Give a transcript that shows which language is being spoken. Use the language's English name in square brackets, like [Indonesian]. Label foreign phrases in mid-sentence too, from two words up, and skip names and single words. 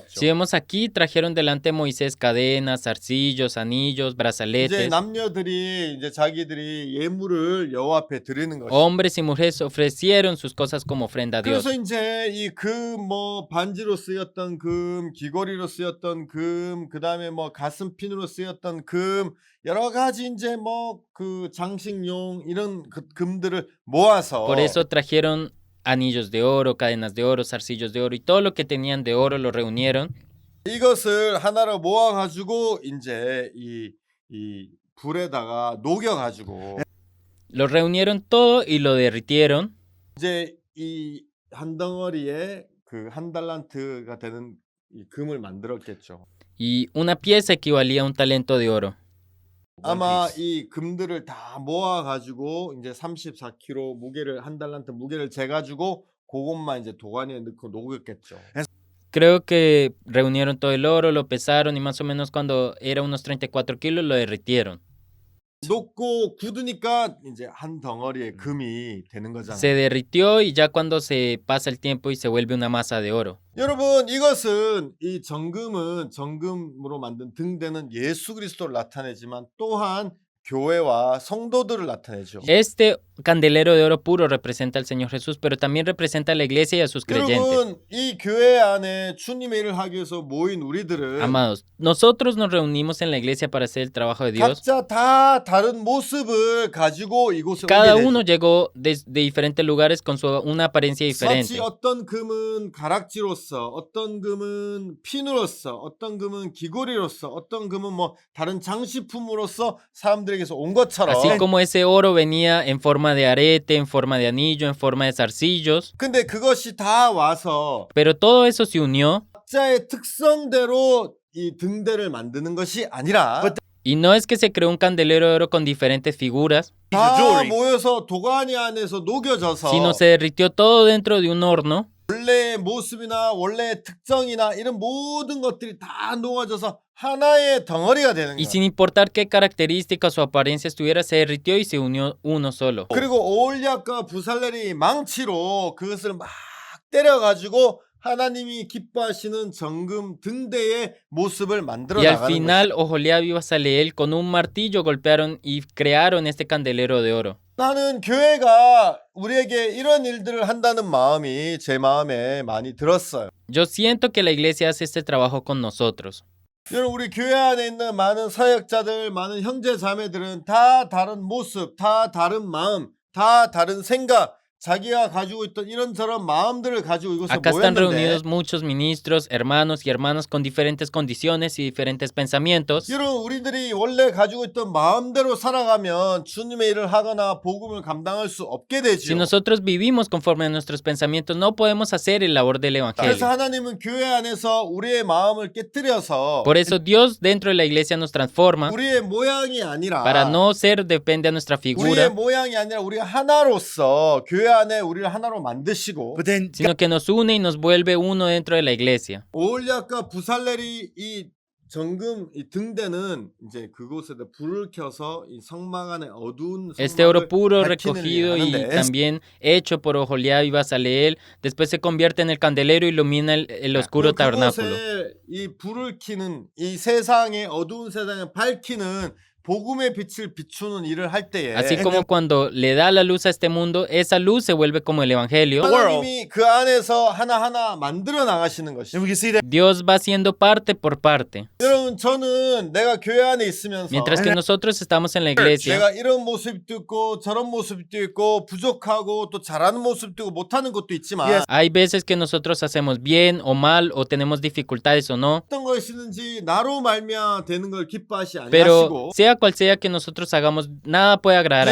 [Spanish] si vemos aquí, trajeron delante de Moisés cadenas, zarcillos, anillos, [Korean] 이제 [Spanish] brazaletes. [Korean] 남녀들이 이제 자기들이 예물을 여호와 앞에 드리는 것이죠. [Spanish] Hombres y mujeres ofrecieron sus cosas como ofrenda a Dios. [Korean] 그래서 이제 이 금 뭐 반지로 쓰였던 금, 귀걸이로 쓰였던 금, 그다음에 뭐 가슴핀으로 쓰였던 금, 여러 가지 이제 뭐 그 장식용 이런 그 금들을 모아서 [Spanish] Por eso trajeron anillos de oro, cadenas de oro, zarcillos de oro, y todo lo que tenían de oro lo reunieron. [Korean] 이것을 하나로 모아 가지고 이제 이 불에다가 녹여 가지고 [Spanish] Lo reunieron todo y lo derritieron. [Korean] 이제 이 한 덩어리에 그 한 달란트가 되는 이 금을 만들었겠죠. [Spanish] Y una pieza equivalía a un talento de oro. [Korean] 아마 이 금들을 다 모아 가지고 이제 34kg 무게를 한 달란트 무게를 재 가지고 그것만 이제 도가니에 넣고 녹였겠죠. [Spanish] Creo que reunieron todo el oro, lo pesaron y más o menos cuando era unos 34 kilos lo derritieron. [Korean] 녹고 굳으니까 이제 한 덩어리의 금이 되는 [Spanish] Se [Korean] 거잖아요. [Spanish] derritió y ya cuando se pasa el tiempo y se vuelve una masa de oro. [Korean] 여러분 이것은 이 정금은 정금으로 만든 등대는 예수 그리스도를 나타내지만 또한 교회와 성도들을 나타내죠. [Spanish] Este candelero de oro puro representa al Señor Jesús, pero también representa a la iglesia y a sus creyentes. [Korean] 여러분 이 교회 안에 주님의 일을 하기 위해서 모인 우리들은 [Spanish] Amados, nosotros nos reunimos en la iglesia para hacer el trabajo de Dios. [Korean] 각자 다 다른 모습을 가지고 이곳에 [Spanish] Cada [Korean] 오게 [Spanish] uno [Korean] 되죠. [Spanish] llegó de diferentes lugares con una apariencia diferente. [Korean] 마치 어떤 금은 가락지로서, 어떤 금은 핀으로서, 어떤 금은 귀걸이로서, 어떤 금은 뭐 다른 장식품으로서 사람들에게서 온 것처럼. [Spanish] Así como ese oro venía en forma de arete, en forma de anillo, en forma de zarcillos. [Korean] 근데 그것이 다 와서 [Spanish] Pero todo eso se unió. [Korean] 각자의 특성대로 이 등대를 만드는 것이 아니라 [Spanish] Y no es que se creó un candelero de oro con diferentes figuras, [Korean] 다 모여서 도가니 안에서 녹여져서 [Spanish] sino se derritió todo dentro de un horno. [Korean] 원래의 모습이나 원래의 특성이나 이런 모든 것들이 다 녹아져서 하나의 덩어리가 되는 [Spanish] Y [Korean] 거예요. [Spanish] sin importar qué características o apariencia estuviera, se derritió y se unió uno solo. [Korean] 그리고 오올리압과 부살렐이 망치로 그것을 막 때려가지고 하나님이 기뻐하시는 정금 등대의 모습을 만들어 [Spanish] Y al [Korean] 나가는 [Spanish] final, [Korean] 것이죠. [Spanish] Oholiab y Bazaleel con un martillo golpearon y crearon este candelero de oro. [Korean] 나는 교회가 우리에게 이런 일들을 한다는 마음이 제 마음에 많이 들었어요. [Spanish] Yo siento que la iglesia hace este trabajo con nosotros. [Korean] 여러분 우리 교회 안에 있는 많은 사역자들, 많은 형제 자매들은 다 다른 모습, 다 다른 마음, 다 다른 생각, 자기가 가지고 있던 이런저런 마음들을 가지고 이곳에 [Spanish] Acá están [Korean] 모였는데 [Spanish] reunidos muchos ministros, hermanos y hermanas con diferentes condiciones y diferentes pensamientos. [Korean] 여러분 우리들이 원래 가지고 있던 마음대로 살아가면 주님의 일을 하거나 복음을 감당할 수 없게 [Spanish] Si [Korean] 되지요. [Spanish] nosotros vivimos conforme a nuestros pensamientos, no podemos hacer el labor del [Korean] 그래서 [Spanish] evangelio. [Korean] 하나님은 교회 안에서 우리의 마음을 깨뜨려서 [Spanish] Por eso Dios dentro de la iglesia nos transforma [Korean] 우리의 모양이 아니라 [Spanish] para no ser depende a nuestra [Korean] 우리의 [Spanish] figura, [Korean] 모양이 아니라 우리가 하나로서 교회 안에 우리를 하나로 만드시고 [English] But then [Spanish] sino que nos une y nos vuelve uno dentro de la iglesia. [Korean] 오올리압과 부살렐이 이 정금 이 등대는 이제 그곳에다 불을 켜서 이 성막 안에 어두운 [Spanish] Este oro [Korean] 성막을 [Spanish] puro [Korean] 밝히는 [Spanish] recogido [Korean] 일을 [Spanish] y [Korean] 하는데 [Spanish] también hecho por Oholiab y Bazaleel, después se convierte en el candelero y ilumina el oscuro tabernáculo. [Korean] 그곳에 이 불을 켜는 이 세상의 어두운 세상을 밝히는 복음의 빛을 비추는 일을 할 때에 [Spanish] Así como cuando le da la luz a este mundo, esa luz se vuelve como el evangelio. [Korean] 하나님이 그 안에서 하나하나 만들어 나가시는 [English] then [Korean] 것이죠. [English] we can see that [Spanish] Dios va siendo parte por parte. [Korean] 여러분 저는 내가 교회 안에 있으면서 [Spanish] Mientras que nosotros estamos en la iglesia, [Korean] 내가 이런 모습도 있고 저런 모습도 있고 부족하고 또 잘하는 모습도 있고 못하는 것도 있지만 [English] Yes. [Spanish] hay veces que nosotros hacemos bien o mal o tenemos dificultades o no, [Korean] 어떤 것이든지 나로 말미암아 되는 걸 기뻐하시 [Spanish] pero [Korean] 아니하시고 [Spanish] sea cual sea que nosotros hagamos, nada puede agradar a